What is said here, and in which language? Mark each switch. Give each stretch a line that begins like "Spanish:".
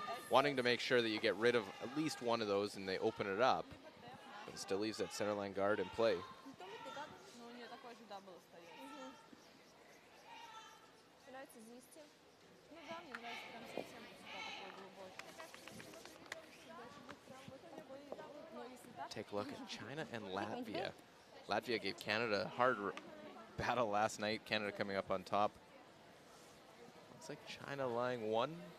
English: Wanting to make sure that you get rid of at least one of those and they open it up, but it still leaves that center line guard in play.
Russian: Ну, у нее такой же дабл остается. Нравится Зисти. Ну да, мне нравится прям совсем всегда такой глубокий. Но если так,
English: Take a look at China and Latvia. Latvia gave Canada a hard battle last night. Canada coming up on top. Looks like China lying 1.